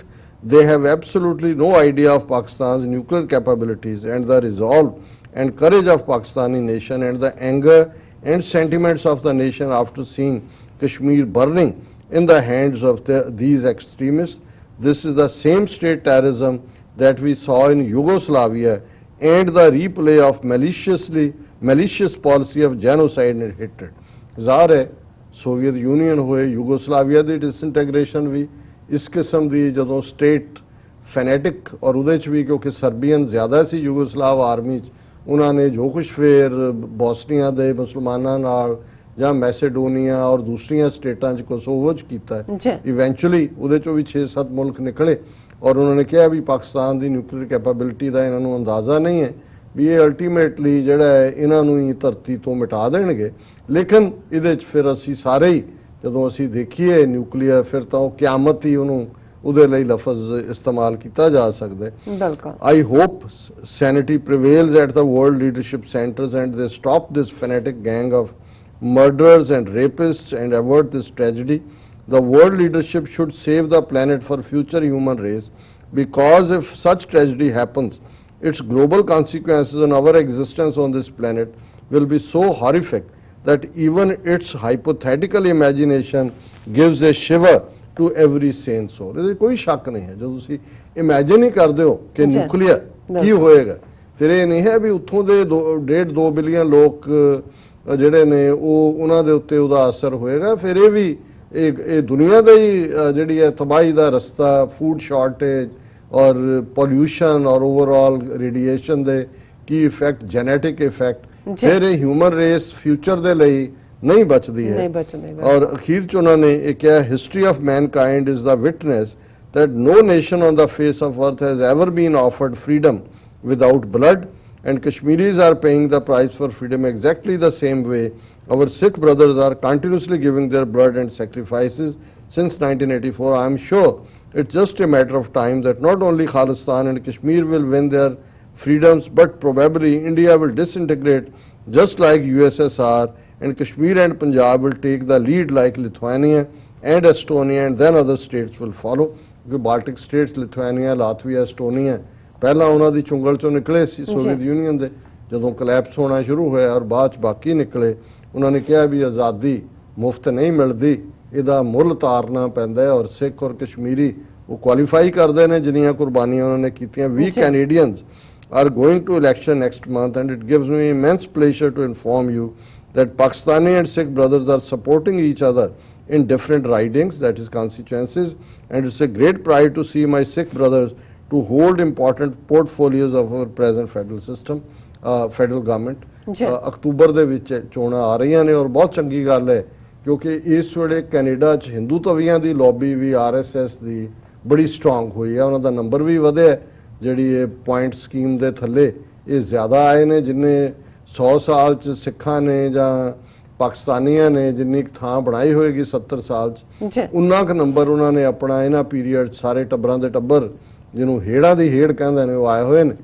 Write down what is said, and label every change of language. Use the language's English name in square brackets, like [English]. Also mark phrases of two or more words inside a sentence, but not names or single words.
[English] They have absolutely no idea of Pakistan's nuclear capabilities and the resolve and courage of Pakistani nation and the anger and sentiments of the nation after seeing Kashmir burning in the hands of these extremists. This is the same state terrorism that we saw in Yugoslavia and the replay of malicious policy of genocide and hatred. [Punjabi] ਜ਼ਾਹਰ ਹੈ ਸੋਵੀਅਤ ਯੂਨੀਅਨ ਹੋਏ, ਯੂਗੋਸਲਾਵੀਆ ਦੀ ਡਿਸਇੰਟੈਗ੍ਰੇਸ਼ਨ ਵੀ ਇਸ ਕਿਸਮ ਦੀ ਜਦੋਂ [English] state fanatic [Punjabi] ਔਰ ਉਹਦੇ 'ਚ ਵੀ ਕਿਉਂਕਿ ਸਰਬੀਅਨ ਜ਼ਿਆਦਾ ਸੀ ਯੂਗੋਸਲਾਵ ਆਰਮੀ 'ਚ, ਉਹਨਾਂ ਨੇ ਜੋ ਕੁਛ ਫਿਰ ਬੋਸਨੀਆ ਦੇ ਮੁਸਲਮਾਨਾਂ ਨਾਲ ਜਾਂ ਮੈਸੇਡੋਨੀਆ ਔਰ ਦੂਸਰੀਆਂ ਸਟੇਟਾਂ 'ਚ ਕੋਸੋਵੋ 'ਚ ਕੀਤਾ ਜੀ। ਇਵੈਂਚੁਅਲੀ ਉਹਦੇ 'ਚੋਂ ਵੀ 6-7 ਮੁਲਕ ਨਿਕਲੇ ਔਰ ਉਹਨਾਂ ਨੇ ਕਿਹਾ ਵੀ ਪਾਕਿਸਤਾਨ ਦੀ [English] nuclear capability [Punjabi] ਦਾ ਇਹਨਾਂ ਨੂੰ ਅੰਦਾਜ਼ਾ ਨਹੀਂ ਹੈ ਵੀ ਇਹ ਅਲਟੀਮੇਟਲੀ ਜਿਹੜਾ ਹੈ ਇਹਨਾਂ ਨੂੰ ਹੀ ਧਰਤੀ ਤੋਂ ਮਿਟਾ ਦੇਣਗੇ। ਲੇਕਿਨ ਇਹਦੇ 'ਚ ਫਿਰ ਅਸੀਂ ਸਾਰੇ ਹੀ ਜਦੋਂ ਅਸੀਂ ਦੇਖੀਏ ਨਿਊਕਲੀਅਰ ਫਿਰ ਤਾਂ ਉਹ ਕਿਆਮਤ ਹੀ ਉਹਨੂੰ ਉਹਦੇ ਲਈ ਲਫ਼ਜ਼ ਇਸਤੇਮਾਲ ਕੀਤਾ ਜਾ ਸਕਦਾ ਹੈ। ਬਿਲਕੁਲ। [English] I hope sanity prevails at the world leadership centers and they stop this fanatic gang of murderers and rapists and avert this tragedy. The world leadership should save the planet for future human race, because if such tragedy happens, its global consequences on our existence on this planet will be so horrific that even its hypothetical imagination gives a shiver to every sane soul. [Punjabi] ਇਹਦੇ ਕੋਈ ਸ਼ੱਕ ਨਹੀਂ ਹੈ ਜਦੋਂ ਤੁਸੀਂ ਇਮੇਜਿਨ ਹੀ ਕਰਦੇ ਹੋ ਕਿ ਜੀ। ਨਿਊਕਲੀਅਰ ਕੀ ਹੋਏਗਾ, ਫਿਰ ਇਹ ਨਹੀਂ ਹੈ ਵੀ ਉੱਥੋਂ ਦੇ 1.5-2 ਬਿਲੀਅਨ ਲੋਕ ਜਿਹੜੇ ਨੇ ਉਹ ਉਹਨਾਂ ਦੇ ਉੱਤੇ ਉਹਦਾ ਅਸਰ ਹੋਏਗਾ। ਫਿਰ ਇਹ ਵੀ ਇਹ ਦੁਨੀਆ ਦਾ ਹੀ ਜਿਹੜੀ ਹੈ ਤਬਾਹੀ ਦਾ ਰਸਤਾ, [English] food shortage [Punjabi] ਔਰ ਪੋਲਿਊਸ਼ਨ ਔਰ [English] overall radiation [Punjabi] ਦੇ ਕੀ ਇਫੈਕਟ, [English] genetic effect, [Punjabi] ਫਿਰ ਇਹ [English] human race future [Punjabi] ਦੇ ਲਈ ਨਹੀਂ ਬਚਦੀ ਹੈ। ਨਹੀਂ ਬਚਦੇ। ਔਰ ਅਖੀਰ ਚ ਉਹਨਾਂ ਨੇ ਇਹ ਕਿਹਾ, [English] history of mankind is the witness that no nation on the face of earth has ever been offered freedom without blood, and Kashmiris are paying the price for freedom exactly the same way our Sikh brothers are continuously giving their blood and sacrifices since 1984. I am sure it's just a matter of time that not only Khalistan and Kashmir will win their freedoms, but probably India will disintegrate just like USSR, and Kashmir and Punjab will take the lead like Lithuania and Estonia, and then other states will follow. [Punjabi] ਕਿਉਂਕਿ ਬਾਲਟਿਕ ਸਟੇਟਸ, ਲਿਥੁਆਨੀਆ, ਲਾਤਵੀਆ, ਐਸਟੋਨੀਆ ਪਹਿਲਾਂ ਉਹਨਾਂ ਦੀ ਚੁੰਗਲ ਚੋਂ ਨਿਕਲੇ ਸੀ ਸੋਵੀਅਤ ਯੂਨੀਅਨ ਦੇ, ਜਦੋਂ ਕਲੈਪਸ ਹੋਣਾ ਸ਼ੁਰੂ ਹੋਇਆ ਔਰ ਬਾਅਦ ਚ ਬਾਕੀ ਨਿਕਲੇ। ਉਹਨਾਂ ਨੇ ਕਿਹਾ ਵੀ ਆਜ਼ਾਦੀ ਮੁਫਤ ਨਹੀਂ ਮਿਲਦੀ, ਇਹਦਾ ਮੁੱਲ ਤਾਰਨਾ ਪੈਂਦਾ ਹੈ, ਔਰ ਸਿੱਖ ਔਰ ਕਸ਼ਮੀਰੀ ਉਹ ਕੁਆਲੀਫਾਈ ਕਰਦੇ ਨੇ ਜਿੰਨੀਆਂ ਕੁਰਬਾਨੀਆਂ ਉਹਨਾਂ ਨੇ ਕੀਤੀਆਂ। [English] we Canadians are going to election next month, and it gives me immense pleasure to inform you that Pakistani and Sikh brothers are supporting each other in different ridings, that is constituencies, and it's a great pride to see my Sikh brothers to hold important portfolios of our present federal system, federal government. [Punjabi] ਅਕਤੂਬਰ ਦੇ ਵਿੱਚ ਚੋਣਾਂ ਆ ਰਹੀਆਂ ਨੇ ਔਰ ਬਹੁਤ ਚੰਗੀ ਗੱਲ ਹੈ, ਕਿਉਂਕਿ ਇਸ ਵੇਲੇ ਕੈਨੇਡਾ 'ਚ ਹਿੰਦੂ ਤਵੀਆਂ ਦੀ ਲੌਬੀ ਵੀ RSS ਦੀ ਬੜੀ ਸਟਰੋਂਗ ਹੋਈ ਹੈ, ਉਹਨਾਂ ਦਾ ਨੰਬਰ ਵੀ ਵਧਿਆ। ਜਿਹੜੀ ਇਹ ਪੁਆਇੰਟ ਸਕੀਮ ਦੇ ਥੱਲੇ ਇਹ ਜ਼ਿਆਦਾ ਆਏ ਨੇ, ਜਿੰਨੇ 100 ਸਾਲ 'ਚ ਸਿੱਖਾਂ ਨੇ ਜਾਂ ਪਾਕਿਸਤਾਨੀਆਂ ਨੇ ਜਿੰਨੀ ਕੁ ਥਾਂ ਬਣਾਈ ਹੋਏਗੀ 70 ਸਾਲ 'ਚ, ਉਨਾ ਕੁ ਨੰਬਰ ਉਹਨਾਂ ਨੇ ਆਪਣਾ ਇਹਨਾਂ ਪੀਰੀਅਡ ਸਾਰੇ ਟੱਬਰਾਂ ਦੇ ਟੱਬਰ ਜਿਹਨੂੰ ਹੇੜਾਂ ਦੀ ਹੇੜ ਕਹਿੰਦੇ ਨੇ ਉਹ ਆਏ ਹੋਏ ਨੇ।